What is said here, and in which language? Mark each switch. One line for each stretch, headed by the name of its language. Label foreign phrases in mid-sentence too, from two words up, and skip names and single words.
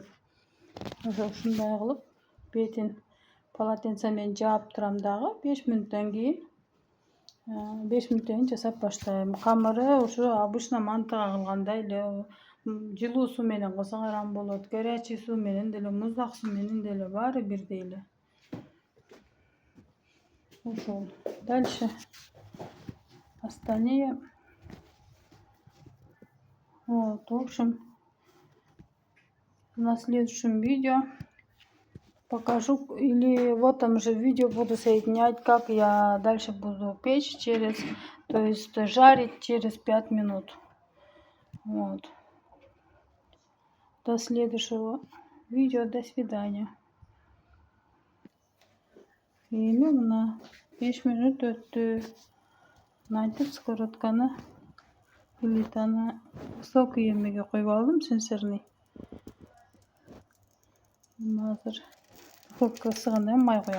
Kyrgyz: Ушундай кылып бетин полотенце менен жаап турам дагы 5 мүнөттөн кийин жасап баштайм. Камыры ушу обычно мантыга кылгандай эле жылуу суу менен кылсаңар болот, горячий суу менен деле, муздак суу менен деле баары бирдей эле. Ошол.
Russian: Дальше остальные. Вот, в общем, на следующем видео покажу, или в этом же видео буду соединять, как я дальше буду печь то есть жарить через 5 минут. Вот. До следующего видео, до свидания.
Kyrgyz: Эми мына 5 минут өттү. Мынтип сковородканы плитаны высокий эмеге коюп алдым, сенсорный. Азыр духовка ысыганда май коем.